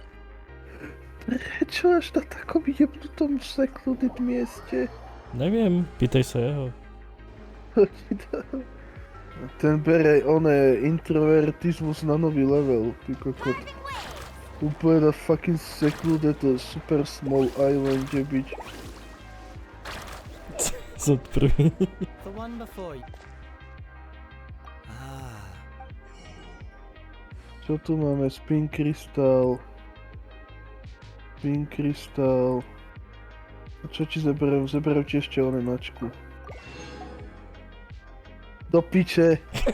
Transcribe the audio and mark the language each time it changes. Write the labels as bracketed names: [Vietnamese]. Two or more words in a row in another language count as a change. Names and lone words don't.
[Slovak] Prečo až na takom jebnutom secluded mieste? Neviem, pýtaj sa jeho. Ten bere oné introvertizmus na nový level, ty kokot. Úplne na [English] fucking secluded super small island, [Slovak] kde byť. Som prvý. [English] The one before you. [Slovak] Čo tu máme? Spin Crystal. Spin Crystal. A čo ti zeberem? Zeberem ti ešte oné mačku. Do piče!